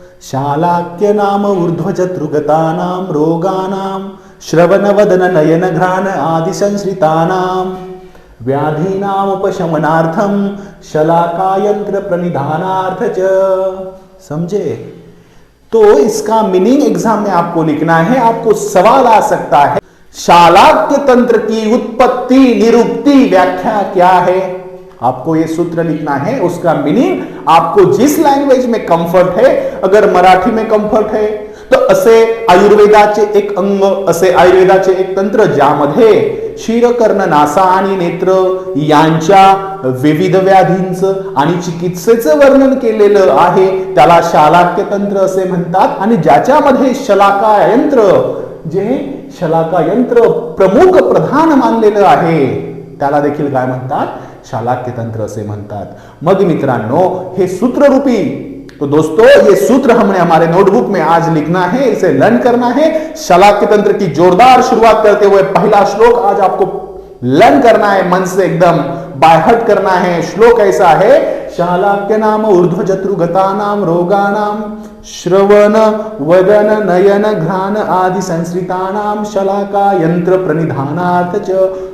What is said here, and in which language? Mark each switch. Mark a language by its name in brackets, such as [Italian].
[Sanskrit] शालाक्य नाम ऊर्ध्व चतुर्गता नाम रोगा नाम श्रवण वदन नयन घ्राण आदि संसृता नाम व्याधि नाम उपशमनार्थम शलाका यंत्र प्रणिधानार्थ च। [Hindi] समझे? तो इसका मीनिंग एग्जाम में आपको लिखना है, आपको सवाल आ सकता है शालाक्य तंत्र की उत्पत्ति, निरुक्ति, व्याख्या क्या है। आपको यह सूत्र लिखना है, उसका मीनिंग आपको जिस लैंग्वेज में कंफर्ट है, अगर मराठी में कंफर्ट है तो [Marathi] असे आयुर्वेदाचे एक अंग, असे आयुर्वेदाचे एक तंत्र ज्यामध्ये शिर, कर्ण, नासा आणि नेत्र यांच्या विविध व्याधींचं आणि चिकित्सेचं वर्णन केलेलं आहे त्याला शालाक्य तंत्र असे म्हणतात। आणि ज्याच्यामध्ये शलाका यंत्र, जे शलाका यंत्र प्रमुख प्रधान मानलेलं आहे त्याला देखील काय म्हणतात? शालाक्य तंत्र असे म्हणतात। मग मित्रांनो हे सूत्ररूपी, [Hindi] तो दोस्तों ये सूत्र हमने हमारे नोटबुक में आज लिखना है, इसे लर्न करना है। शालाक्य तंत्र की जोरदार शुरुआत करते हुए पहला श्लोक आज आपको लर्न करना है, मन से एकदम बाय हार्ट करना है। [Sanskrit] श्लोक ऐसा है, शालाक्य नाम ऊर्ध्व चतुर्गता नाम रोगा नाम श्रवण वदन नयन घ्राण आदि संसृता नाम शलाका यंत्र प्रणिधानार्थ च।